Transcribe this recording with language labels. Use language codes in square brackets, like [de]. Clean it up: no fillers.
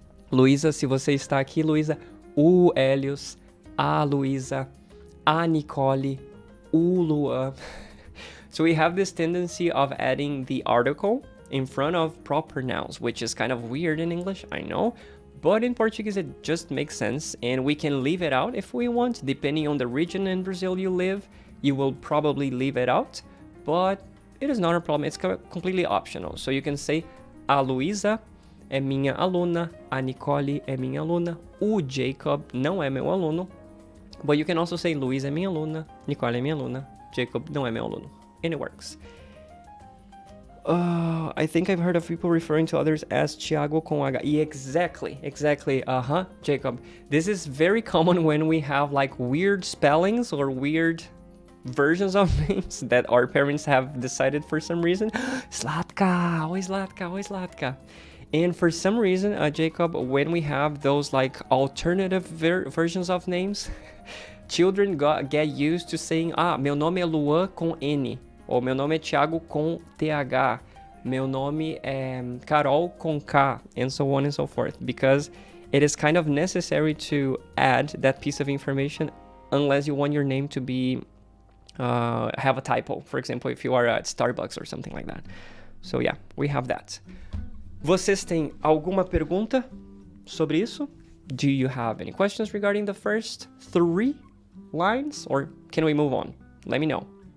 [pt] Luísa, se você está aqui, Luísa, o Hélios, a Luísa, a Nicole, o Luan. [en] So we have this tendency of adding the article in front of proper nouns, which is kind of weird in English, I know, but in Portuguese it just makes sense, and we can leave it out if we want. Depending on the region in Brazil you live, you will probably leave it out, but it is not a problem. It's completely optional. So you can say, [pt] a Luísa é minha aluna, a Nicole é minha aluna, o Jacob não é meu aluno, [en] but you can also say, [pt] Luísa é minha aluna, Nicole é minha aluna, Jacob não é meu aluno. [en] And it works. I think I've heard of people referring to others as Thiago com H. Yeah, exactly. Jacob. This is very common when we have like weird spellings or weird versions of names that our parents have decided for some reason. Zlatka, oi Zlatka, oi Zlatka. And for some reason, Jacob, when we have those like alternative versions of names, children get used to saying, [pt] meu nome é Luan com N, ou meu nome é Thiago com TH, meu nome é Carol com K, [en] and so on and so forth, because it is kind of necessary to add that piece of information unless you want your name to be have a typo. For example, if you are at Starbucks or something like that. So yeah, we have that. [pt] Vocês têm alguma pergunta sobre isso? [en] Do you have any questions regarding the first 3 lines, or can we move on? Let me know.